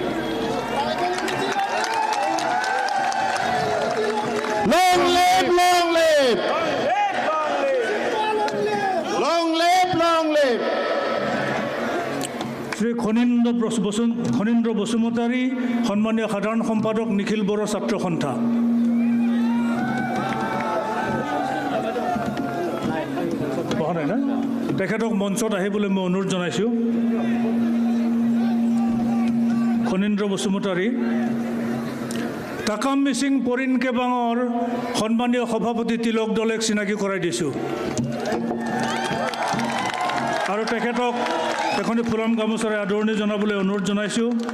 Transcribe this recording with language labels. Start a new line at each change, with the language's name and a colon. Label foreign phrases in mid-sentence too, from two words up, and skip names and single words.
English: Long live, long live. Long live, long live.
Assamese: শ্ৰী খনীন্দ্ৰ বসুমতাৰী সন্মানীয় সাধাৰণ সম্পাদক নিখিল বড়ো ছাত্ৰ সন্থা পঢ়া নাই না তেখেতক মঞ্চত আহিবলৈ মই অনুৰোধ জনাইছোঁ খনীন্দ্ৰ বসুমতাৰী টাকাম মিচিং পৰিণ কেবাঙৰ সন্মানীয় সভাপতি তিলক দলেক চিনাকি কৰাই দিছোঁ আৰু তেখেতক এখনি ফুলাম গামোচাৰে আদৰণি জনাবলৈ অনুৰোধ জনাইছোঁ